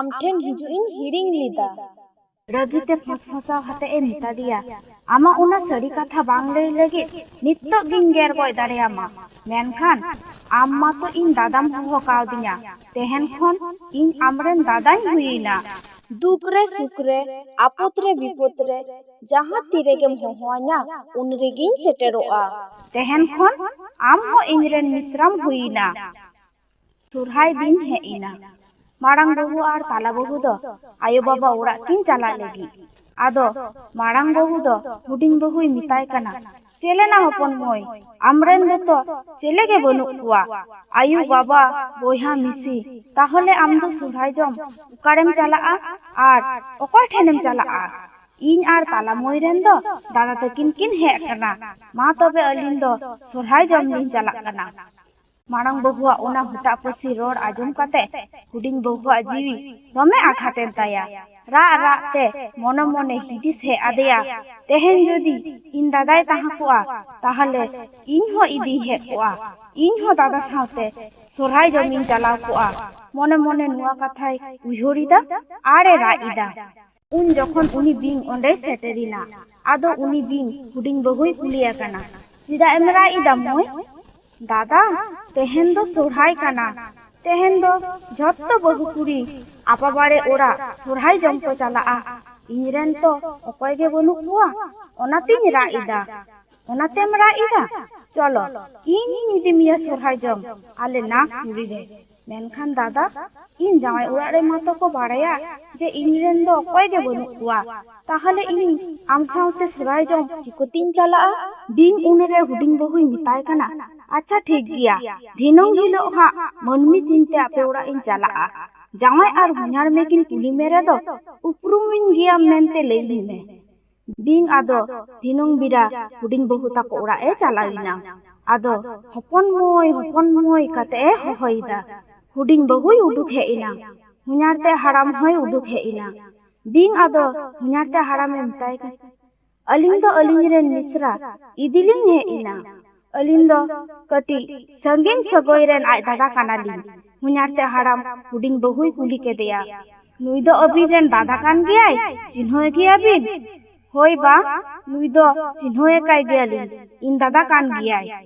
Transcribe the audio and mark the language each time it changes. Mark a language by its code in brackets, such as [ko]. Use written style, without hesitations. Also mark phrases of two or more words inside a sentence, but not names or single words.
[sat] ठेन हिजुइन हिरिंग लिदा रगिते फसफसा हाते ए मिता दिया आमा उना सड़ी कथा बांग लई लगे नित्तो गिन गेर गय दाड़ेयामा मेनखान आम मा तो इन दादाम हो कावदिया तेहन खन इन आमरेन दादाई हुईना दुखरे सुखरे आपुतरे विपतरे जहां तीरे गेम होहाना उन रेगिन सेटेरोआ तेहन खन आम हो इनरेन मिश्रम हुईना सुरहाय दिन हे इना मारांग बहु आर ताला बहु दो आयो बाबा ओड़ा किन चला लेगी आदो मारांग बहु दो हुडिंग बहु मिताय कना चेले ना हपन मोय आमरेन दे तो चेले के बनु कुआ आयु बाबा बोहा मिसी ताहले आम दो सुरहाय जम उकारेम चला आर ओकय ठेनेम चला इन आर ताला मोय रेन दो दादा तकिन किन हे कना मा तबे अलिन दो सुरहाय जम लिन चला कना मारांग बहुआ ओना हुटा पसी रोड आजम काते हुडिंग बहुआ जीवी दमे आघातेन ताया रा रा ते मने मने हिदिस हे आदेया तेहेन जदि इन दादाय ताहा कोआ ताहले इन हो इदी हे कोआ इन हो दादा सावते सोरहाय जमिन चलाव कोआ मने मने नुआ कथाय उयहरिदा आरे रा इदा उन जखन उनी बिंग ओंडे सेटेरिना आदो उनी बिंग हुडिंग बहुई कुलिया काना चिदा एमरा इदा मोय दादा तेहेन दो सोरहाय काना तेहेन दो झत्तो बहु कुड़ी आपा बारे ओड़ा सोरहाय जम को चला इनरेन तो अकय गे बनु कुआ ओनातिन रा इदा ओनातेम रा इदा चलो इन इदिमिया सोरहाय जम आले ना कुड़ी रे मेनखान दादा इन जावाय ओड़ा रे मातो को बाड़ाया जे इनरेन दो अकय गे बनु कुआ ताहले इन आम सावते सोरहाय जम चिकोतिन चला बिंग उनरे हुडिंग बहुई मिताय काना अच्छा ठीक गया धिनों हिलो हा मनमी चिंते आपे ओड़ा इन चला जावाय आर हुनार में किन कुली मेरे दो उपरुमिन गिया मेनते लेली में बिंग आदो धिनों बिरा हुडिंग बहु ताको ओड़ा ए चलाविना आदो हपन मोय काते ए होइदा हुडिंग बहुई उडुक हे इना हुनारते हराम होय उडुक हे इना बिंग आदो हुनारते हराम में मिताय का अलिंग दो अलिंग रेन मिश्रा इदिलिंग हे इना अलिंग दो कटी संगिन सगोय रेन आय दादा कानालिंग हुनारते हराम हुडिंग बहुई कुली के दिया नुई दो अबी रेन दादा कान गियाय चिन्होय गिया बिन होय बा नुई दो चिन्होय काय गियालिंग इन दादा कान गियाय